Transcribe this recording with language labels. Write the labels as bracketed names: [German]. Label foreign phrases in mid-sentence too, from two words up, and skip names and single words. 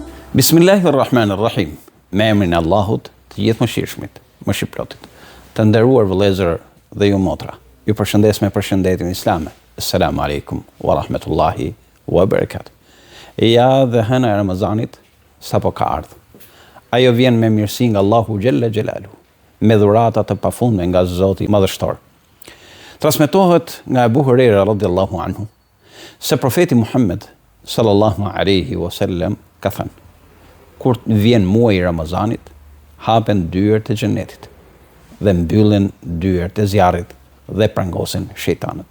[Albanian] Bismillahirrahmanirrahim. Me emrin e Allahut, të gjithë mëshirshmit, mëshirëplotit. Të nderuar vëllezër dhe ju motra, ju përshëndes me përshëndetjen islame. [Arabic] السلام عليكم ورحمة الله وبركاته. [Albanian] Ja dhe hëna e Ramazanit sapo ka ardhur. Ajo vjen me mirësi nga Allahu [Arabic] جل جلاله, [Albanian] me dhurata të pafundme nga Zoti Madhështor. Transmetohet nga Ebu Hurajra [Arabic] رضي الله عنه [Albanian] se profeti Muhammed [Arabic] صلى الله عليه وسلم [Albanian] ka thënë: kur vjen muaji i Ramazanit, hapen dyert e xhenetit dhe mbyllen dyert e zjarrit dhe prangosen shejtanët.